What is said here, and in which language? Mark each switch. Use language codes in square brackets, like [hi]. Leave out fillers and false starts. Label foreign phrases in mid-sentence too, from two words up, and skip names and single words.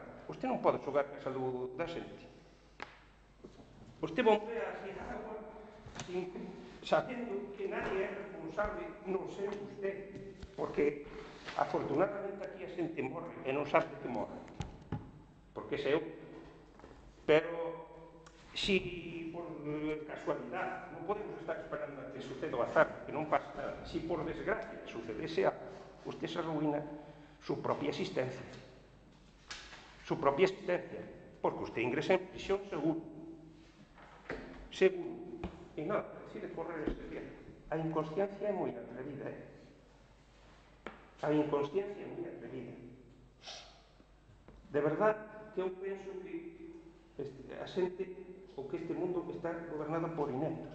[gl] Usted non pode xogar a saúde da xente. Usted bombea así a agua sabendo que nadie é responsable, non sei usted, porque afortunadamente aquí a xente morre e non sabe que morre, porque sei eu. Pero si por casualidade non podemos estar esperando a que suceda o azar, que non pasa nada, si por desgracia sucedese algo, [es] usted se arruina su propia existencia. Su propia existencia, porque usted ingresa en prisión seguro. Seguro. [gl] E non, decide correr este riesgo. A inconsciencia é moi atrevida, A inconsciencia é moi atrevida. De verdad que eu penso que a xente, ou que este mundo está gobernado por ineptos.